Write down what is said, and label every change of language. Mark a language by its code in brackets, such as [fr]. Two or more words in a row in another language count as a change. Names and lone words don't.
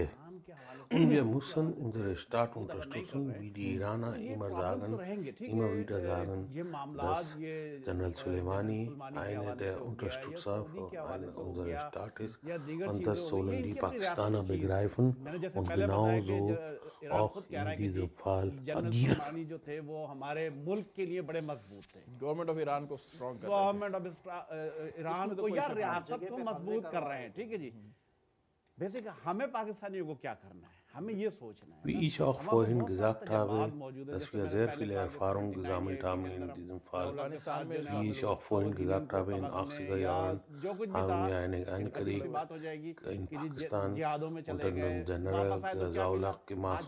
[de] Und wir müssen unsere Staat unterstützen, wie die Iraner immer wieder sagen, dass General Soleimani einer der Unterstützer unserer Staat ist. Und das sollen die Pakistaner begreifen und genauso auch in diesem Fall agieren. [en] Government of Iran [ur] کو سٹرانگ کر [en] Government of Iran [ur] کو یا ریاست کو مضبوط کر رہے ہیں، ٹھیک ہے جی. بیسک ہمیں پاکستانیوں کو کیا کرنا ہے، ہمیں یہ سوچنا ہے. [de] Wie ich auch vorhin gesagt habe, dass wir sehr viele Erfahrungen gesammelt haben in diesem Fall. Wie ich auch vorhin gesagt habe, in den 80er Jahren haben wir einen Krieg in Pakistan unter dem General Zaulak gemacht.